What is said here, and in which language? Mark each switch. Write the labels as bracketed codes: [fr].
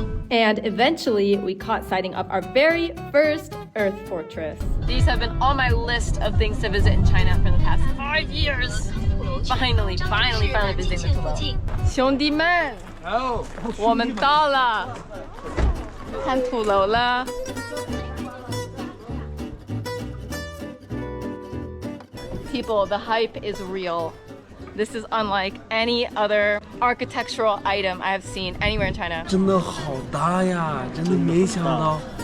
[en] And eventually, we caught sighting of our very first Earth Fortress. These have been on my list of things to visit in China for the past 5 years. Finally visiting the Tulo. [zh] 兄弟们，我们到了，看土楼了。 [en] People, the hype is real. This is unlike any other architectural item I have seen anywhere in China. [zh] 真的好大呀，真的没想到。